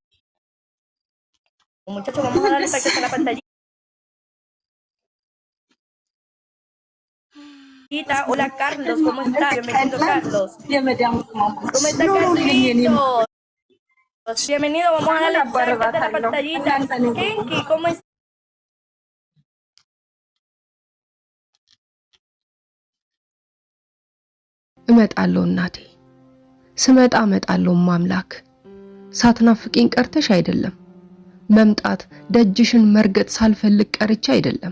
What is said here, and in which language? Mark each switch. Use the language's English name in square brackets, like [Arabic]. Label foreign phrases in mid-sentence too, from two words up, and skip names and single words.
[Spanish] Pero bueno, continuemos. Muchachos, vamos a darle para que se la pantallita. Hola Carlos, ¿cómo estás? Bienvenido Carlos. ¿Cómo está Carlitos? Bienvenido, vamos a darle para la pantallita. Kenki, ¿cómo estás? [Amharic] እመጣለሁ እናቴ ስመጣ እመጣለሁ ማምላክ ሳትናፍቂኝ ቀርተሽ አይደለም መምጣት ደጅሽን መርገጥ ሳልፈልግ ቀርቼ አይደለም